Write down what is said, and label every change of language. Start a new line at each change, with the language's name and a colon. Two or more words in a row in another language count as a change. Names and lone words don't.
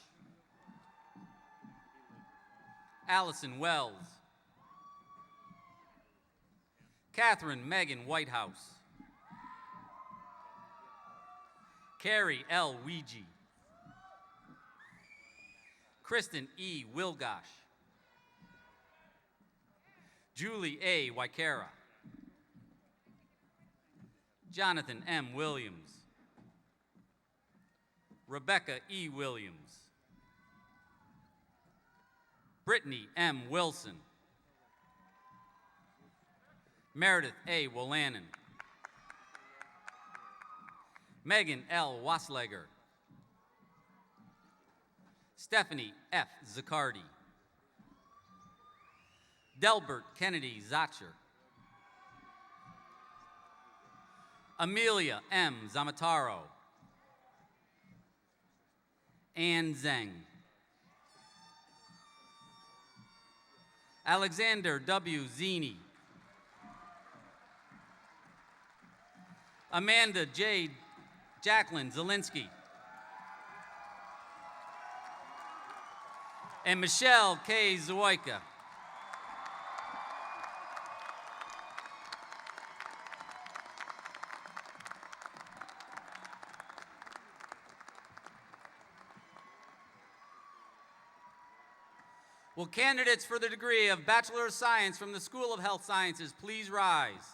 English: Allison Wells. Catherine Megan Whitehouse. Carrie L. Weegee. Kristen E. Wilgosh. Julie A. Waikara. Jonathan M. Williams. Rebecca E. Williams. Brittany M. Wilson. Meredith A. Wollanen. Megan L. Wasleger. Stephanie F. Zaccardi. Delbert Kennedy Zacher. Amelia M. Zamataro. Ann Zeng. Alexander W. Zini. Amanda J. Jacqueline Zielinski. and Michelle K. Zawoyka. Will candidates for the degree of Bachelor of Science from the School of Health Sciences please rise?